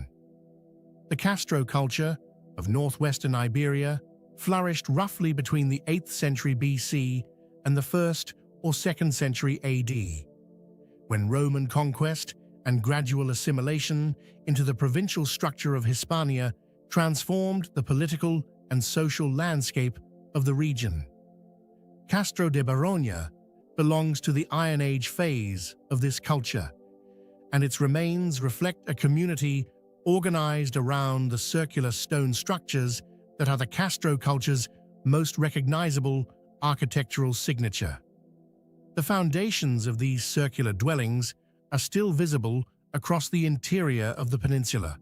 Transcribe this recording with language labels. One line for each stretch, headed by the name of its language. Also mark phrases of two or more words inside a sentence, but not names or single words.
English: The Castro culture of northwestern Iberia flourished roughly between the 8th century BC and the 1st or 2nd century AD, when Roman conquest and gradual assimilation into the provincial structure of Hispania transformed the political and social landscape of the region. Castro de Barogna belongs to the Iron Age phase of this culture, and its remains reflect a community organized around the circular stone structures that are the Castro culture's most recognizable architectural signature. The foundations of these circular dwellings are still visible across the interior of the peninsula.